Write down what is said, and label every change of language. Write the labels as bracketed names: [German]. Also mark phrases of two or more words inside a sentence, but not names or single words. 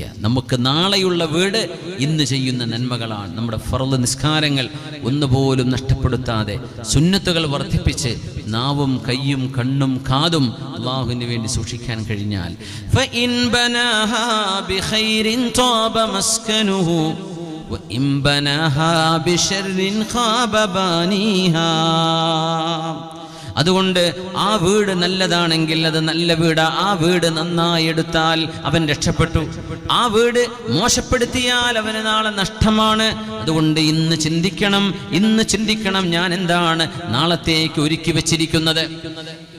[Malayalam] നമുക്ക് നാളെയുള്ള വീട് ഇന്ന് ചെയ്യുന്ന നന്മകളാണ്. നമ്മുടെ ഫർള് നിസ്കാരങ്ങൾ ഒന്നുപോലും നഷ്ടപ്പെടുത്താതെ സുന്നത്തുകൾ വർദ്ധിപ്പിച്ച് നാവും കയ്യും കണ്ണും കാതും അല്ലാഹുവിന് വേണ്ടി സൂക്ഷിക്കാൻ കഴിഞ്ഞാൽ [Arabic] فإن بناها بخير طاب مسكنه وإن بناها بشر خاب بانيها. [Malayalam] അതുകൊണ്ട് ആ വീട് നല്ലതാണെങ്കിൽ അത് നല്ല വീടാ. ആ വീട് നന്നായി എടുത്താൽ അവൻ രക്ഷപ്പെട്ടു. ആ വീട് മോശപ്പെടുത്തിയാൽ അവന് നാളെ നഷ്ടമാണ്. അതുകൊണ്ട് ഇന്ന് ചിന്തിക്കണം ഞാൻ എന്താണ് നാളത്തേക്ക് ഒരുക്കി വെച്ചിരിക്കുന്നത്.